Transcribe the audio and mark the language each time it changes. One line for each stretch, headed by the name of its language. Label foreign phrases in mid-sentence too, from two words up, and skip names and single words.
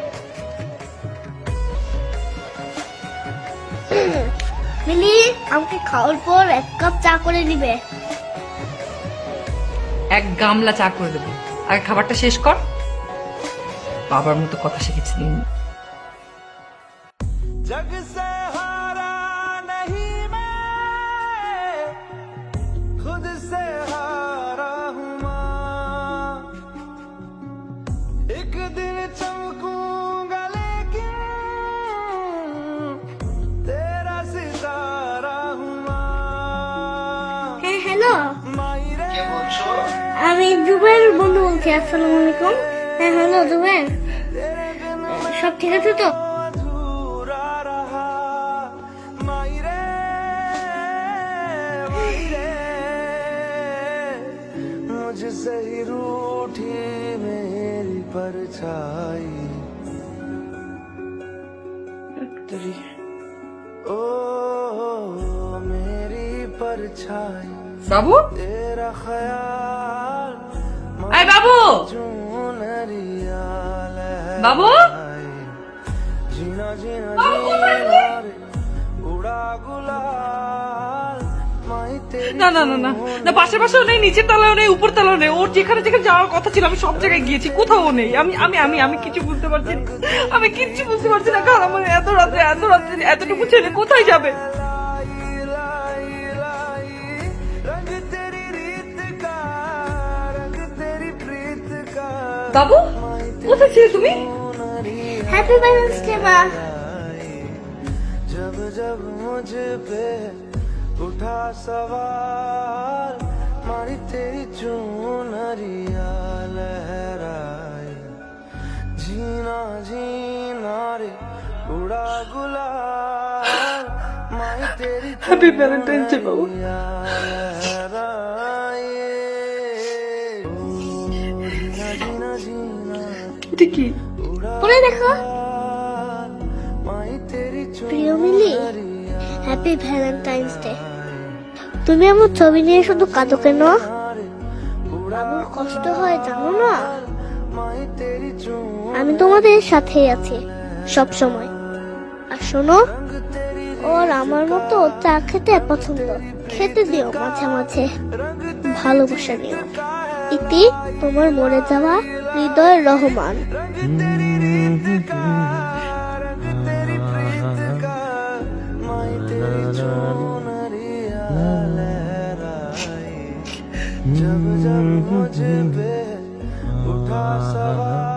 Bangla: মিলি, আমাকে খাওয়ার পর 1 কাপ চা করে দিবে। এক গামলা চা করে দেবো, আগে খাবারটা শেষ কর। বাবার মতো কথা শিখেছি দিন।
Hindi: जग से हारा नहीं मैं, खुद से हारा हूँ माँ। एक दिन चमकूंगा लेकिन तेरा सितारा हूँ माँ।
Bangla: হ্যাঁ হ্যালো,
Hindi: मायरे
Bangla: আমি জুবের বন্ধু বলছি। আসসালামু আলাইকুম। হ্যাঁ হ্যালো জুবের, সব ঠিক আছে তো?
Hindi: अधूरा रहा मायरे मायरे, मुझसे ही रूठी मेरी परछाई। ओ मेरी परछाई,
Bangla: বাবু,
Hindi: तेरा ख्याल
Bangla: আয় বাবু,
Hindi: चुनरिया
Bangla: বাবু।
Hindi: जीना जीना जीना रे, उड़ा गुलाल माई तेरी
Bangla: না না না না না, পাশের পাশেও নেই, নিচের তলাও নেই, উপর তলাও নেই। ওর যেখানে যেখানে যাওয়ার কথা ছিল আমি সব জায়গায় গিয়েছি, কোথাও নেই। আমি আমি আমি আমি কিছু বুঝতে পারছি না, আমি কিচ্ছু বুঝতে পারছি না। কারণ আমার এত রাত্রে এতটুকু ছেলে কোথায় যাবে?
Hindi: लाई लाई, रंग तेरी रीत का, रंग तेरी प्रीत का।
Bangla: বাবু, কোথায় ছিলে তুমি?
English: Happy Valentine's Day
Bangla: মা।
Hindi: जब जब मुझ पे उठा सवाल, मारी तेरी चुनरिया लहराई। जीना जीना रे, उड़ा गुलाल माई तेरी
English: Happy Valentine's Day
Bangla: বাবু।
Hindi: चुनरिया लहराई। ओ, जीना जीना जीना
Bangla: এটা কি? পরে দেখো।
Hindi: माई तेरी
Bangla: প্রিয় মিলি,
English: Happy Valentine's Day.
Bangla: তুমি আমার ছবি নিয়ে শুধু কাঁদো কেন? বাবুর কষ্ট হয় জানো না?
Hindi: माई तेरी
Bangla: আমি তোমাদের সাথেই আছি সব সময়। আর শোনো, ওর আমার মতো চা খেতে পছন্দ, খেতে দিও মাঝে মাঝে, ভালোবাসা নিও। ইতি, তোমার মরে যাওয়া হৃদয় রহমান।
Hindi: तेरी प्रीत का, माई तेरी चुनरिया लहराई। जब जब मुझ पे उठा सवाल,